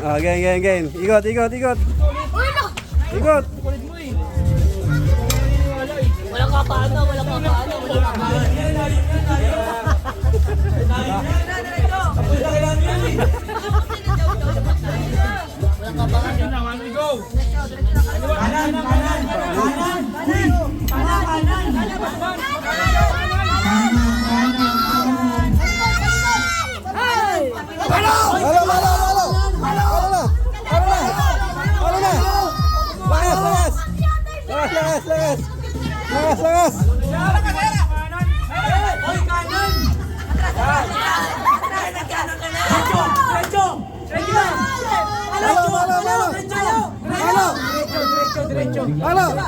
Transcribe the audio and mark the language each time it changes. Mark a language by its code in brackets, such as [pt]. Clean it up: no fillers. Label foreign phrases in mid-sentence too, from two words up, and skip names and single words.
[tl] Ah, gain. Ikot, ikot, ikot. Uy, no. Ikot. Kulit mo eh. Walang kapaano, walang kapaano, walang kapaano. Walang kapaano. Yun na, [en] one we go. [tl] Halo, halo, halo. Halo na. Halo na. Lakas, lakas. Lakas, lakas. Lakas, lakas. Hoy, kanan! Halo, halo, halo. Halo. Halo.